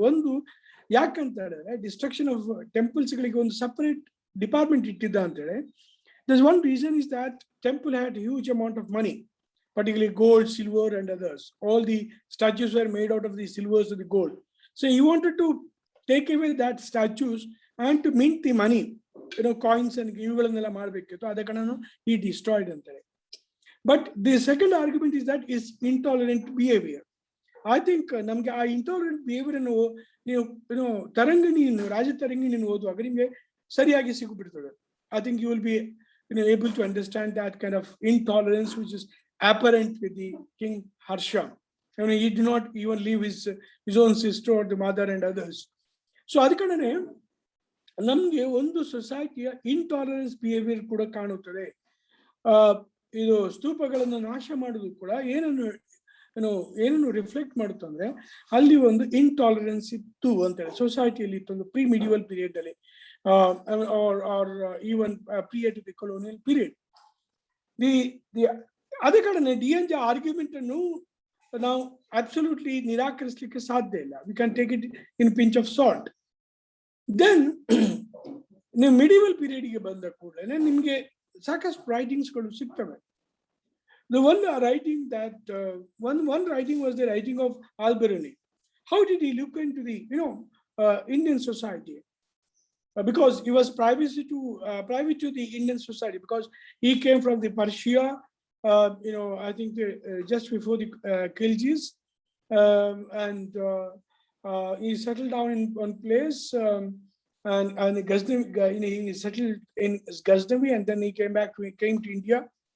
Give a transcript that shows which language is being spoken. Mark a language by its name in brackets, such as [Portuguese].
[Kannada] ಒಂದು ಯಾಕಂತ ಹೇಳಿದ್ರೆ ಡಿಸ್ಟ್ರಕ್ಷನ್ ಆಫ್ ಟೆಂಪಲ್ಸ್ ಗಳಿಗೆ ಒಂದು ಸಪರೇಟ್ ಡಿಪಾರ್ಟ್ಮೆಂಟ್ ಇಟ್ಟಿದ್ದ ಅಂತ ಹೇಳಿ. [English] There's one reason is that temple had huge amount of money, particularly gold, silver and others. All the statues were made out of the silvers or the gold. So he wanted to take away that statues and to mint the money, coins and [Kannada] ಇವುಗಳನ್ನೆಲ್ಲ ಮಾಡಬೇಕಿತ್ತು. ಅದಕ್ಕನ್ನು [English] he destroyed [Kannada] ಅಂತ ಹೇಳಿ. [English] But the second argument is that is intolerant behavior. I think [Kannada] ನಮ್ಗೆ ಆ intolerant behavior ಅನ್ನು ನೀವು ತರಂಗಿಣಿಯನ್ನು, ರಾಜ ತರಂಗಿಣಿಯನ್ನು ಓದುವಾಗ ನಿಮಗೆ ಸರಿಯಾಗಿ ಸಿಗುಬಿಡ್ತದೆ. [English] I think you will be able to understand that kind of intolerance which is apparent with the King Harsha. He did not even leave his own sister or the mother and others. [Kannada] So ಅದಕ್ಕನೇ ನಮ್ಗೆ ಒಂದು ಸೊಸೈಟಿಯ intolerance behaviour ಕೂಡ ಕಾಣುತ್ತದೆ. ಇದು ಸ್ತೂಪಗಳನ್ನು ನಾಶ ಮಾಡುವುದು ಕೂಡ ಏನನ್ನು reflect ಮಾಡುತ್ತಂದ್ರೆ ಅಲ್ಲಿ ಒಂದು ಇಂಟಾಲರೆನ್ಸ್ ಇತ್ತು ಅಂತೇಳಿ ಸೊಸೈಟಿಯಲ್ಲಿ ಇತ್ತು, ಒಂದು ಪ್ರೀ ಮಿಡಿವಲ್ ಪೀರಿಯಡ್ ಅಲ್ಲಿ, [English] or even prior to the colonial period. [Kannada] ಅದೇ ಕಾರಣ D.N. Jha ಆರ್ಗ್ಯುಮೆಂಟ್ ಅನ್ನು ನಾವು ಅಬ್ಸಲ್ಯೂಟ್ಲಿ ನಿರಾಕರಿಸಲಿಕ್ಕೆ ಸಾಧ್ಯ ಇಲ್ಲ. [English] We can take it in pinch of salt. [Kannada] Then ನೀವು ಮಿಡಿವಲ್ ಪೀರಿಯಡ್ಗೆ ಬಂದ ಕೂಡಲೇ ನಿಮಗೆ ಸಾಕಷ್ಟು ರೈಟಿಂಗ್ಸ್ಗಳು ಸಿಗ್ತವೆ. [English] The one writing that one writing was the writing of Alberoni. How did he look into the Indian society? Because he was private to the Indian society, because he came from the Persia. I think just before the Khiljis, and he settled down in one place, and Ghaznavi, he settled in Ghaznavi, and then he came to India.